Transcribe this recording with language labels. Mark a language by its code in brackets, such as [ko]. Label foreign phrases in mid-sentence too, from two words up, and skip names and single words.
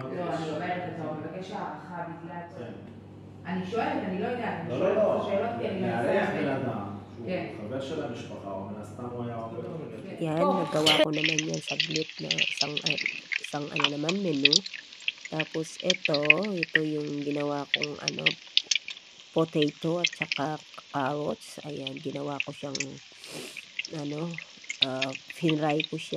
[he] לא, אני אומרת, אתה מבקש הערכה בגלל... אני שואלת, אני לא יודעת, אני שואלת שאלות כי אני נערך בן אדם, שהוא חבר של המשפחה, או מן הסתם הוא היה עובד. [tl] Yan, nagawa ko naman yan saglit na isang menu. Tapos ito yung ginawa kong potato at saka carrots. Ayan, ginawa ko siyang finry ko siya.